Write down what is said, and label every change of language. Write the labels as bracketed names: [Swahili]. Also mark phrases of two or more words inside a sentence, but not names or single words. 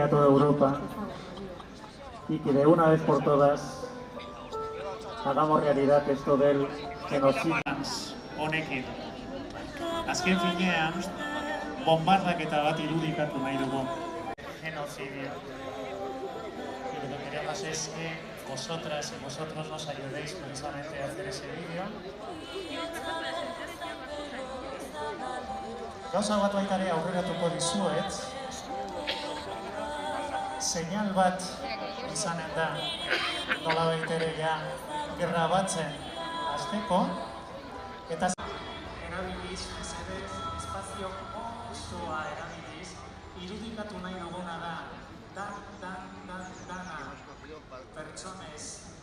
[Spanish] a toda Europa y que de una vez por todas hagamos realidad esto del genocidio. [Basque] Honekin, azken finean, bombardaketa bat irudikatu nahi dugu. [Spanish] Genocidio. Y lo que queremos es que vosotras y vosotros nos ayudéis precisamente a hacer ese vídeo. [Basque] Gauza bat baita ere aurreratuko dizuet, seinal bat izanen da, nolabait ere grabatzen hasteko, eta erabiliz, mesedez, espazio osoa erabiliz, irudikatu nahi duguna da, dana pertsonez